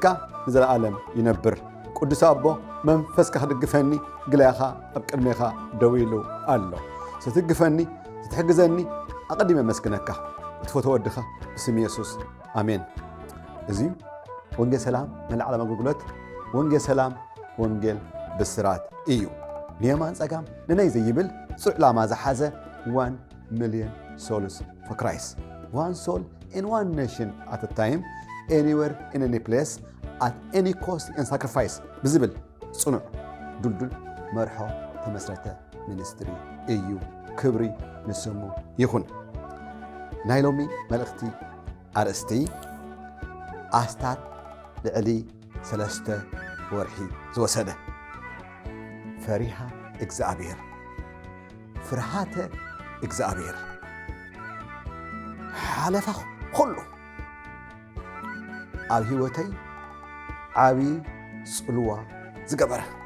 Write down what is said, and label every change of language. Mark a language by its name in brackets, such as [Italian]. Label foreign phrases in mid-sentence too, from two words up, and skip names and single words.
[Tigrinya] ንዘለዓለም ይነብር። ቅዱስ ኣቦ መንፈስካ ክድግፈኒ ግላይኻ ኣብ ቅድሜኻ ደው ኢሉ ኣሎ። ስትግፈኒ ስትሕግዘኒ ኣቐዲመ መስግነካ እትፈትዎ ወድኻ ብስም ኢየሱስ ኣሜን። እዚ ወንጌል ሰላም መልዓለም ኣገልግሎት ወንጌል ሰላም ወንጌል ብስራት እዩ። ንየማን ጸጋም ንነይ ዘይብል ጽዑ ዕላማ ዝሓዘ [English] 1 million souls for Christ. One soul in one nation at a time, anywhere, in any place, at any cost and sacrifice. [Tigrinya] ብዝብል ጽኑዕ ዱልዱል መርሖ ተመስረተ ሚኒስትሪ እዩ። ክብሪ ንስሙ ይኹን። ናይ ሎሚ መልእኽቲ ኣርእስቲ ኣስታት ልዕሊ 3 ወርሒ ዝወሰደ ፈሪሃ እግዚአብሔር ፍርሃተ እግዚአብሔር ሓለፋ ኩሉ ኣብ ህይወተይ ዓብይ ጽልዋ ዝገበረ